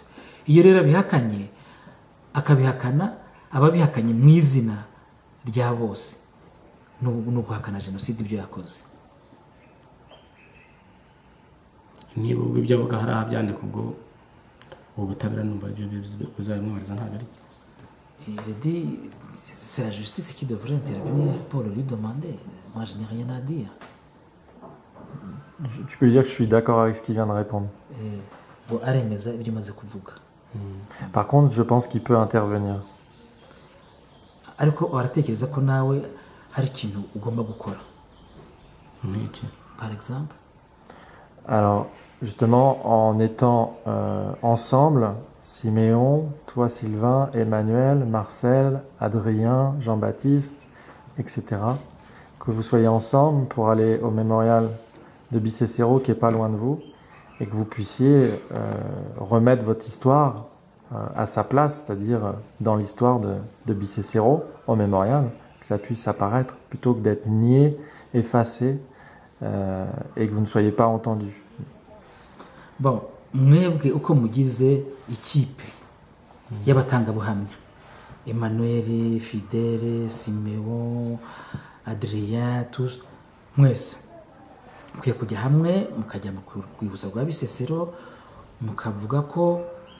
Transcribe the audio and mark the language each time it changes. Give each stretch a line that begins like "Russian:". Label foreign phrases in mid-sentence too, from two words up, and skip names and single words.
Kinyarwanda: Iyo rero abihakanye akabihakana ababihakanye mu izina rya bose, no guhakana jenoside ibyo yakoze. Niba ubwo ibyo avuga hari abyandika ubwo ubutabera numva ibyo bizabimwariza ntabwo ari.
French: Il dit c'est la justice qui devrait intervenir pour lui demander. Moi je n'ai rien à dire. Tu peux lui dire que je suis d'accord avec ce qu'il vient de répondre.
Kinyarwanda: Aremeza ibyo maze kuvuga.
French: Par contre, je pense qu'il peut intervenir.
Kinyarwanda: Ariko aratekereza ko nawe hari ikintu ugomba gukora.
French: Par exemple. Alors, justement, en étant ensemble, Siméon, toi Sylvain, Emmanuel, Marcel, Adrien, Jean-Baptiste, etc., que vous soyez ensemble pour aller au mémorial de Bicester qui est pas loin de vous et que vous puissiez remettre votre histoire à sa place, c'est-à-dire dans l'histoire de Bicester au mémorial, que ça puisse apparaître plutôt que d'être nié, effacé et que vous ne soyez pas entendu. Bon,
Kinyarwanda: mwebwe uko mugize ikipe y'abatangabuhamya, Emmanuel, Fidèle, Siméon, Adrien, tous mwese mukwiye kujya hamwe mukajya mu rwibutso rwa Bisesero mukavuga ko